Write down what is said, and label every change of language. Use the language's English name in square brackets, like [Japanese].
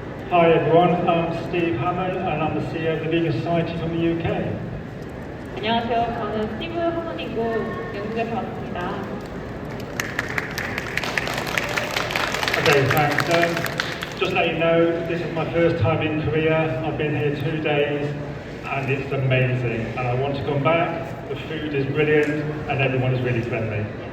[English] Hi everyone, I'm Steve Hammond and I'm the CEO of the Vegan Society from the UK. [Korean] 안녕하세요. 저는 스티브 하먼이고 영국에서 왔습니다. [English] Okay, thanks. Just let you know, this is my first time in Korea. I've been here 2 days and it's amazing. And I want to come back. The food is brilliant and everyone is really friendly.